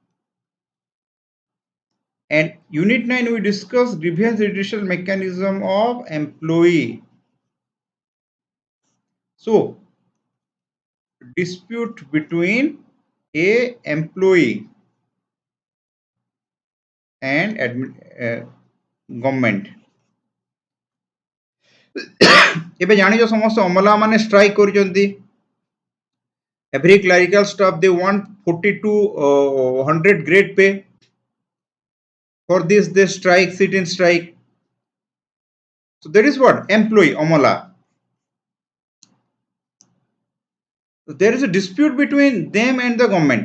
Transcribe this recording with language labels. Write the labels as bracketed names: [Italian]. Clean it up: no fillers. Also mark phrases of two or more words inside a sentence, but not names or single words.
[English] And unit 9 we discussed grievance redressal mechanism of employee. So dispute between a employee and government. [Odia] ଏବେ ଜାଣିଛ ସମସ୍ତେ ଅମଲା ମାନେ ଷ୍ଟ୍ରାଇକ୍ କରିଛନ୍ତି. [English] Every clerical staff they want 40 to 100 grade pay. For this they strike, sit in strike. So that is what employee amala. So there is a dispute between them and the government.